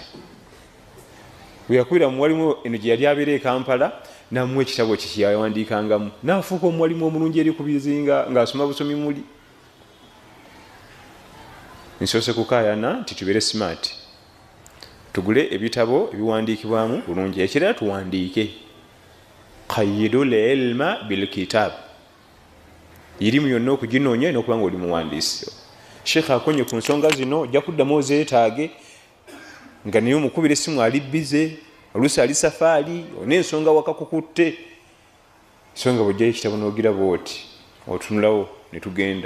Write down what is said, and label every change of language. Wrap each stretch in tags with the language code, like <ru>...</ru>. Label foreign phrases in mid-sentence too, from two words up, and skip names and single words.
<lg>Bwe yakubira muwalimu eno gye yali abeera e Kampala namuwa ekitabo kye kyeyawandiikangamu n'afuuka omuwalimu omulungi eri ku bizinga ng'asoma busomi muli. Nsoose kukaayana nti tubeere smart, tugule ebitabo ebiwandiikibwamu bulungi. Ekirala tuwandiike</lg> <ar>قيدوا العلم بالكتاب.</ar> <lg>Irimu yonna okuginoonya n'okuba nga oli muwandiisi. Sheikh akonye ku nsonga zino ojja kuddamu ozeetaage nga naye omukubira essimu ali bize oluusi ali safaali n'ensonga wakakukutte. So nga bw'ojjayo ekitabo n'ogira bw'oti otunulawo ne tugenda.</lg>